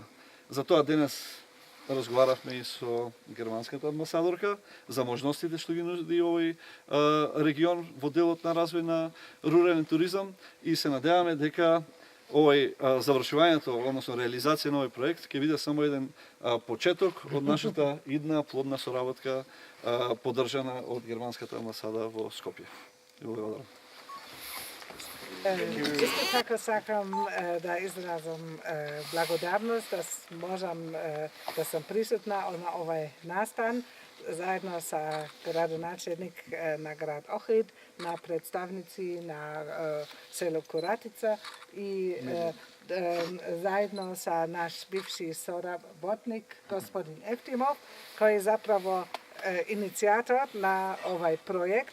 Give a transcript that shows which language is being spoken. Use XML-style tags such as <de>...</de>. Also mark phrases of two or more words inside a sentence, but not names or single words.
<mk>Затоа денес разговаравме и со германската амбасадорка за можностите што ги нуди овој регион во делот на развој на рурален туризам и се надеваме дека овој завршувањето, односно реализација на овој проект ќе биде само еден почеток од нашата идна плодна соработка поддржана од германската амбасада во Скопје. Благодарам. Исто така сакам да изразом благодарност, да сам присутна на овај настан заедно са градоначелник на град Охрид, на представници на село Куратица и заедно са наш бивши соработник господин Ефтимов, који је заправо иницијатор на овај проект.</mk>